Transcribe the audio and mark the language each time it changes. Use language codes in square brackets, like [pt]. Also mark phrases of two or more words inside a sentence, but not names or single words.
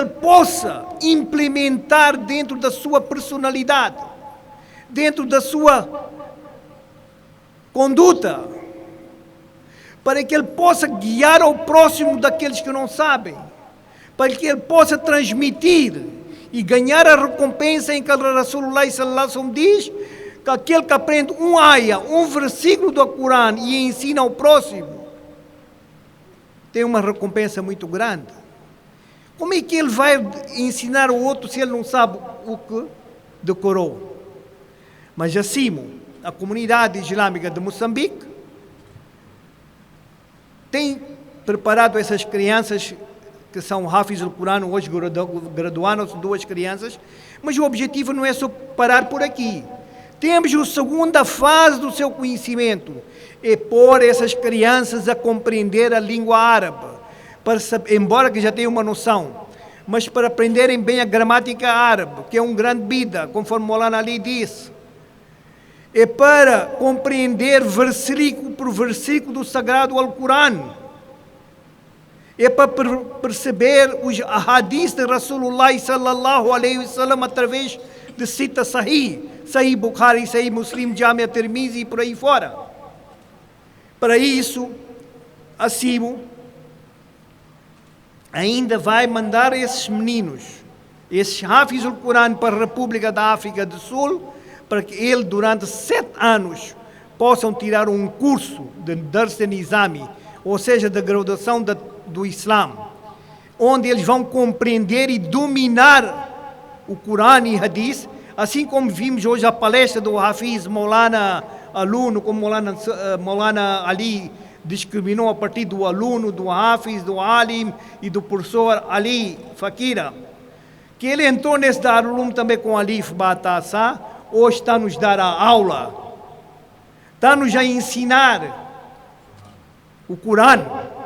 [pt] possa implementar dentro da sua personalidade, dentro da sua conduta, para que ele possa guiar ao próximo daqueles que não sabem, para que ele possa transmitir e ganhar a recompensa em que o Rasulullah [ar] صلى الله عليه وسلم [pt] diz que aquele que aprende um ayah, um versículo do Corão e ensina ao próximo, tem uma recompensa muito grande. Como é que ele vai ensinar o outro se ele não sabe o que decorou? Mas assim, a comunidade islâmica de Moçambique tem preparado essas crianças que são [ar] حافظ القرآن, [pt] hoje graduaram-se 2 crianças, mas o objetivo não é só parar por aqui. Temos a segunda fase do seu conhecimento, é pôr essas crianças a compreender a língua árabe, embora que já tenham uma noção, mas para aprenderem bem a gramática árabe, que é um grande bida, conforme Maulana Ali disse. É para compreender versículo por versículo do Sagrado Alcorão. É para perceber os hadiths de Rasulullah [ar] صلى الله عليه وسلم [pt] através de cita Sahih Bukhari, Sahih Muslim, Jami' Tirmizi e por aí fora. Para isso, acima, ainda vai mandar esses meninos, esses [ar] حافظ القرآن [pt] para a República da África do Sul, para que eles durante 7 anos possam tirar um curso de Dars Nizami, ou seja, da graduação do Islã, onde eles vão compreender e dominar o Corão e Hadith, assim como vimos hoje a palestra do Hafiz Maulana aluno, como Maulana Ali discriminou a partir do aluno, do Hafiz, do Alim e do professor Ali Fakira, que ele entrou nesse Darulum também com Alif Batasa, hoje está nos dar a aula, está nos a ensinar o Corão.